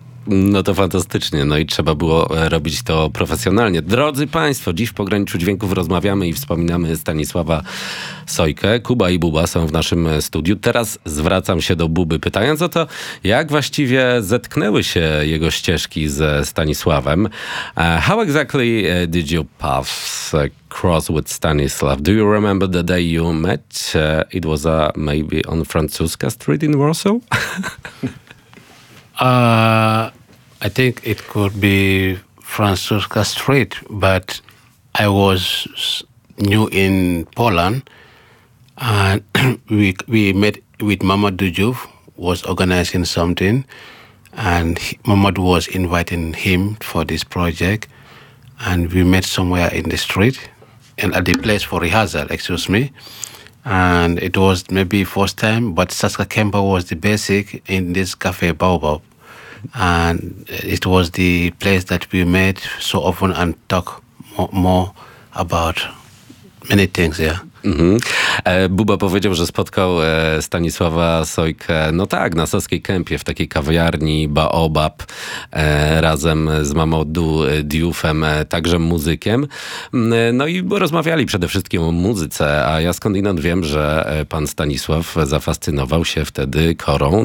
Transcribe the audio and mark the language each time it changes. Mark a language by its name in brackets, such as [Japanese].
[Polish] No to fantastycznie, no i trzeba było robić to profesjonalnie. Drodzy Państwo, dziś w Pograniczu Dźwięków rozmawiamy i wspominamy Stanisława Sojkę. Kuba i Buba są w naszym studiu. Teraz zwracam się do Buby, pytając o to, jak właściwie zetknęły się jego ścieżki ze Stanisławem. [English] How exactly did your paths cross with Stanisław? Do you remember the day you met? It was maybe on Francuska Street in Warsaw? I think it could be Francuska Street, but I was new in Poland, and we met with Mamadou Diouf, was organizing something, and Mamadou was inviting him for this project, and we met somewhere in the street, and at the place for rehearsal, excuse me. And it was maybe first time, but Saska Kemba was the basic in this cafe Baobab. And it was the place that we met so often and talk more about many things, yeah. Mm-hmm. [Polish] Buba powiedział, że spotkał Stanisława Sojkę, no tak, na Saskiej Kępie, w takiej kawiarni Baobab, razem z Mamadou Diouf'em, także muzykiem. No i rozmawiali przede wszystkim o muzyce, a ja skądinąd wiem, że pan Stanisław zafascynował się wtedy korą.